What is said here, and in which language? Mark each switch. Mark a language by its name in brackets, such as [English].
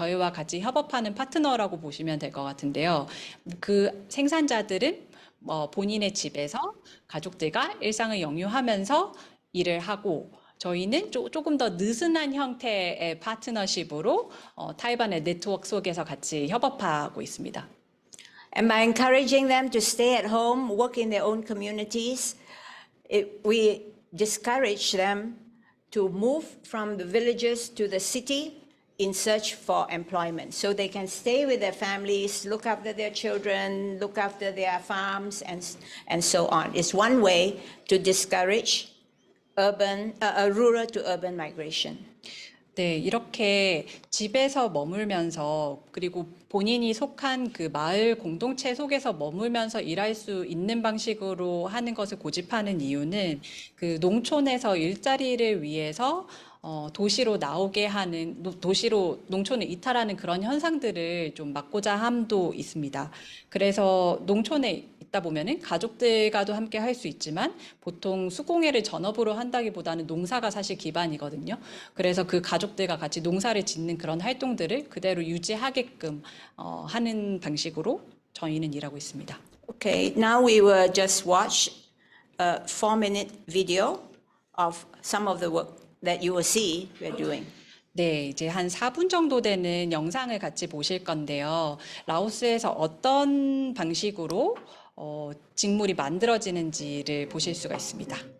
[Korean] 저희와 같이 협업하는 파트너라고 보시면 될 것 같은데요. 그 생산자들은 본인의 집에서 가족들과 일상을 영유하면서 일을 하고 저희는 조금 더 느슨한 형태의 파트너십으로 타이반의 네트워크 속에서 같이 협업하고 있습니다. [English] And by encouraging them to stay at home, work in their own communities, we discourage them to move from the villages to the city in search for employment. So they can stay with their families, look after their children, look after their farms, and so on. It's one way to discourage rural to urban migration. [Korean] 네, 이렇게 집에서 머물면서 그리고 본인이 속한 그 마을 공동체 속에서 머물면서 일할 수 있는 방식으로 하는 것을 고집하는 이유는 그 농촌에서 일자리를 위해서 도시로 나오게 하는 도시로 농촌을 이탈하는 그런 현상들을 좀 막고자 함도 있습니다. 그래서 농촌에 있다 보면은 가족들과도 함께 할 수 있지만 보통 수공예를 전업으로 한다기보다는 농사가 사실 기반이거든요. 그래서 그 가족들과 같이 농사를 짓는 그런 활동들을 그대로 유지하게끔 하는 방식으로 저희는 일하고 있습니다. [English] Okay, now we will just watch a 4-minute video of some of the work that you will see we're doing. [Korean] 네, 이제 한 4분 정도 되는 영상을 같이 보실 건데요. 라오스에서 어떤 방식으로 직물이 만들어지는지를 보실 수가 있습니다.